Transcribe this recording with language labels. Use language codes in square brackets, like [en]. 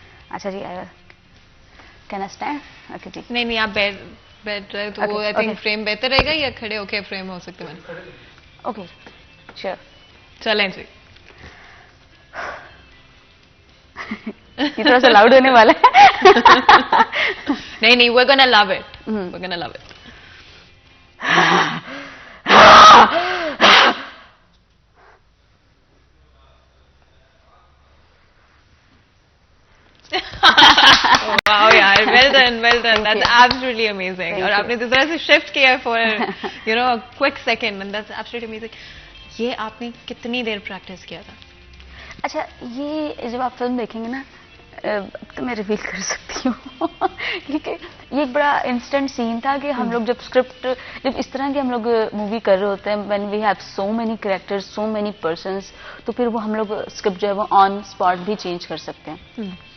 [en] اچھا جی، can I stand? Okay جی. [ur] نہیں آپ بیٹھ رہے تو وہ آئی تھنک فریم بہتر رہے گا یا کھڑے ہو کے فریم ہو سکتے ہیں؟ [en] Okay sure. [ur] چلیں جی. یہ تھوڑا سا لاؤڈ ہونے والا ہے. [en] نہیں we're gonna love it. We're gonna love it. Wow, yaar, well done. That's absolutely amazing. [ur] اور آپ نے جس طرح سے شفٹ کیا [en] for a quick second, and that's absolutely amazing. [ur] یہ آپ نے کتنی دیر پریکٹس کیا تھا؟ اچھا، یہ جب آپ فلم دیکھیں گے نا تو میں ریویل کر سکتی ہوں کیونکہ یہ ایک بڑا انسٹنٹ سین تھا کہ ہم لوگ جب اس طرح کی ہم لوگ مووی کر رہے ہوتے ہیں [en] when we have so many characters, so many persons، [ur] تو پھر وہ ہم لوگ اسکرپٹ جو ہے وہ آن اسپاٹ بھی چینج کر سکتے ہیں.